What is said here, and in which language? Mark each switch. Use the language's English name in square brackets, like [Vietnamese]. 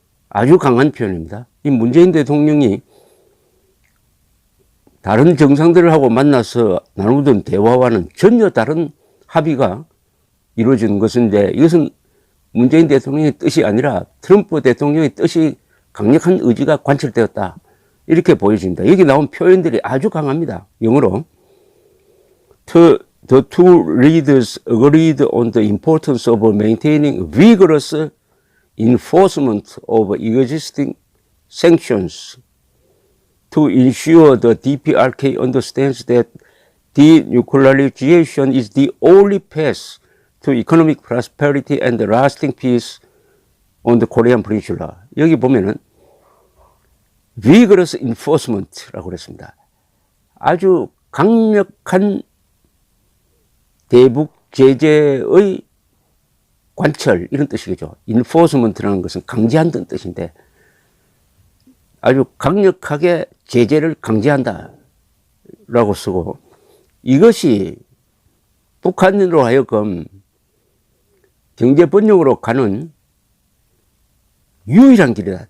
[Korean] 아주 강한 표현입니다. 이 문재인 대통령이 다른 정상들하고 만나서 나누던 대화와는 전혀 다른 합의가 이루어지는 것인데 이것은 문재인 대통령의 뜻이 아니라 트럼프 대통령의 뜻이 강력한 의지가 관철되었다. 이렇게 보여집니다. 여기 나온 표현들이 아주 강합니다. 영어로. [English] The two leaders agreed on the importance of maintaining vigorous enforcement of existing sanctions to ensure the DPRK understands that denuclearization is the only path to economic prosperity and lasting peace on the Korean Peninsula. [Korean] 여기 보면은 vigorous enforcement라고 그랬습니다. 아주 강력한 대북 제재의 관철 이런 뜻이겠죠. enforcement라는 것은 강제한다는 뜻인데 아주 강력하게 제재를 강제한다 라고 쓰고 이것이 북한으로 하여금 경제 번영으로 가는 유일한 길이다.